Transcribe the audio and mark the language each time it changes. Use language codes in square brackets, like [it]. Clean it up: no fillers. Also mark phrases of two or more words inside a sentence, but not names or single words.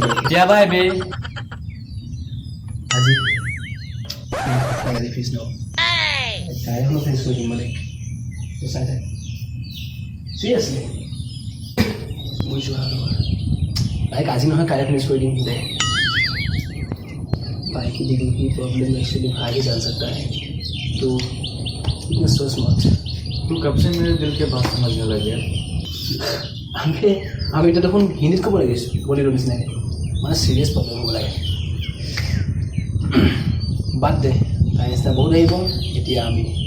[as] কেতিয়াবা বে আজি ফিনিছ ন তাই এখনো ফিনিছ কৰি দিম মানে চাই থাক চিৰিয়াছলি বুজিছোঁ ভাল তাইক আজি নহয় কাইলৈ ফিনিছ কৰি দিম দে [hi] भाई की दिल की प्रॉब्लम एक्चुअली भाई जान सकता है तो सोच मत तू कब से मेरे दिल के बात समझने लगे [as] আমি এটা দেখোন হিন্দীত ক'ব লাগিছোঁ বলিউড নিচিনাকৈ মানে [en] serious problem [as] হ'ব লাগে বাদ দে তাই নিচিনা বহুত আহিব এতিয়া আমি